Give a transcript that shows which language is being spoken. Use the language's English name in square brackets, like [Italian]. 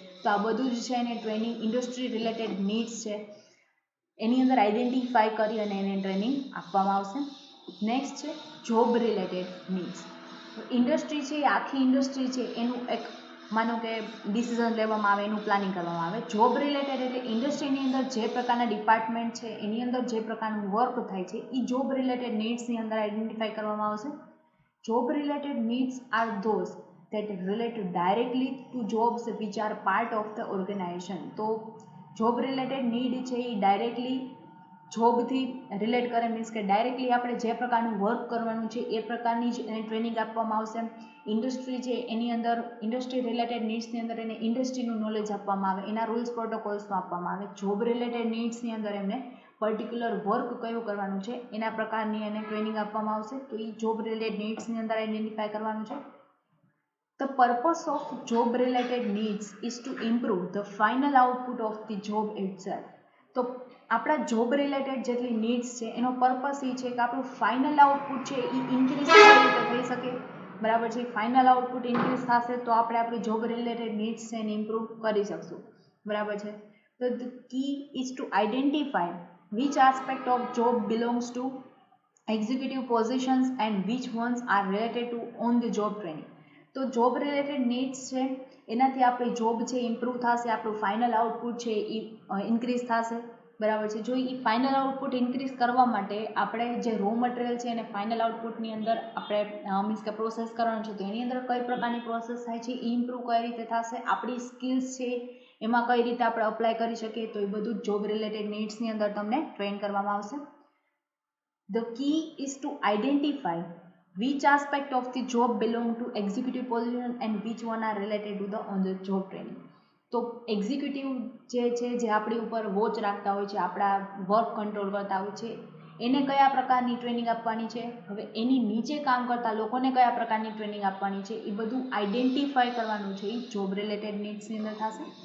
[Gujarati] તો આ બધું જ છે એને ટ્રેનિંગ ઇન્ડસ્ટ્રી રિલેટેડ નીડ્સ છે એની અંદર આઈડેન્ટિફાઈ કરી અને એને ટ્રેનિંગ આપવામાં આવશે. નેક્સ્ટ છે જોબ રિલેટેડ નીડ્સ. ઇન્ડસ્ટ્રી છે, આખી ઇન્ડસ્ટ્રી છે એનું એક માનો કે ડિસિઝન લેવામાં આવે, એનું પ્લાનિંગ કરવામાં આવે. જોબ રિલેટેડ એટલે ઇન્ડસ્ટ્રીની અંદર જે પ્રકારના ડિપાર્ટમેન્ટ છે એની અંદર જે પ્રકારનું વર્ક થાય છે એ જોબ રિલેટેડ નીડ્સની અંદર આઈડેન્ટિફાઈ કરવામાં આવશે. [English] Job related needs are those that relate directly to jobs which are part of the organization. [Gujarati] તો જોબ રિલેટેડ નીડ છે એ ડાયરેક્ટલી જોબથી રિલેટ કરે, મીન્સ કે ડાયરેક્ટલી આપણે જે પ્રકારનું વર્ક કરવાનું છે એ પ્રકારની જ એને ટ્રેનિંગ આપવામાં આવશે. ઇન્ડસ્ટ્રી છે એની અંદર ઇન્ડસ્ટ્રી રિલેટેડ નીડ્સની અંદર એને ઇન્ડસ્ટ્રીનું નોલેજ આપવામાં આવે, એના રૂલ્સ પ્રોટોકોલ્સમાં આપવામાં આવે. જોબ રિલેટેડ નીડ્સની અંદર એમને પર્ટિક્યુલર વર્ક કયું કરવાનું છે એના પ્રકારની એને ટ્રેનિંગ આપવામાં આવશે. તો એ જોબ રિલેટેડ નીડ્સની અંદર આઈડેન્ટિફાઈ કરવાનું છે. [English] The purpose of job related needs is to improve the final output of the job itself. [Gujarati] તો આપણા જોબ રિલેટેડ જેટલી નીડ્સ છે એનો પર્પસ એ છે કે આપણું ફાઇનલ આઉટપુટ છે એ ઇન્ક્રીઝ કઈ રીતે થઈ શકે, બરાબર છે. ફાઇનલ આઉટપુટ ઇન્ક્રીઝ થશે તો આપણે આપણી જોબ રિલેટેડ નીડ્સ છે એને ઇમ્પ્રૂવ કરી શકશું, બરાબર છે. [English] તો the key is to identify which aspect of job belongs to executive positions and which ones are related to on the job training. [Gujarati] તો જોબ રિલેટેડ નીડ્સ છે એનાથી આપણી જોબ છે ઇમ્પ્રૂવ થશે, આપણું ફાઇનલ આઉટપુટ છે એ ઇન્ક્રીઝ થશે, બરાબર છે. જો એ ફાઇનલ આઉટપુટ ઇન્ક્રીઝ કરવા માટે આપણે જે રો મટીરિયલ છે એને ફાઇનલ આઉટપુટની અંદર આપણે મીન્સ કે પ્રોસેસ કરવાનું છે, તો એની અંદર કઈ પ્રકારની પ્રોસેસ થાય છે એ ઇમ્પ્રૂવ કઈ રીતે થશે, આપણી સ્કિલ્સ છે એમાં કઈ રીતે આપણે અપ્લાય કરી શકીએ, તો એ બધું જોબ રિલેટેડ નીડ્સની અંદર તમને ટ્રેન કરવામાં આવશે. [English] The key is to identify which aspect of the job belong to executive position and which one are related to the on the job training. [Gujarati] તો એક્ઝિક્યુટિવ જે છે જે આપણી ઉપર વોચ રાખતા હોય છે, આપણા વર્ક કંટ્રોલ કરતા હોય છે, એને કયા પ્રકારની ટ્રેનિંગ આપવાની છે, હવે એની નીચે કામ કરતા લોકોને કયા પ્રકારની ટ્રેનિંગ આપવાની છે, એ બધું આઈડેન્ટિફાઈ કરવાનું છે એ જોબ રિલેટેડ નીડ્સની અંદર થશે.